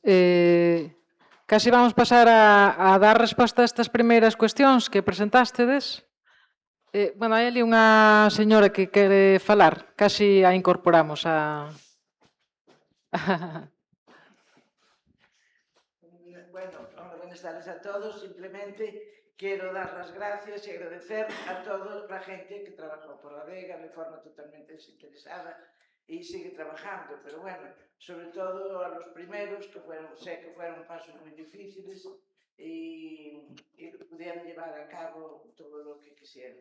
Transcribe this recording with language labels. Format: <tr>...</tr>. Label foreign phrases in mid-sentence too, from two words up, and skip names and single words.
<gl>Casi vamos pasar a dar resposta a estas primeiras cuestións que presentástedes. Bueno, hai ali unha señora que quere falar. Casi a incorporamos a... a todos.</gl> <es>Simplemente quiero dar las gracias y agradecer a toda la gente que trabajó por Adega de forma totalmente desinteresada y sigue trabajando, pero bueno, sobre todo a los primeros, que sé que fueron pasos muy difíciles y pudieron llevar a cabo todo lo que quisieron.</es>